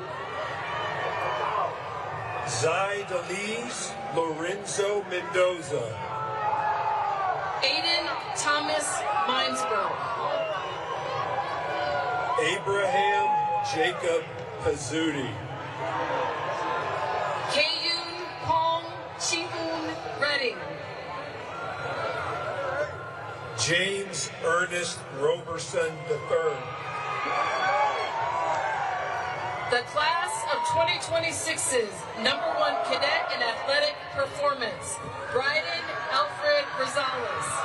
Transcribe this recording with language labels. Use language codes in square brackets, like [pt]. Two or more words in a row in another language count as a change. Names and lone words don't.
[en] Zaidaliz Lorenzo Mendoza. Aiden Thomas Minesborough. Abraham Jacob Pizzuti. Kayun Pong Chiun Redding. James Ernest Roberson III. The class of 2026's #1 cadet in athletic performance, Bryden Alfred Rosales.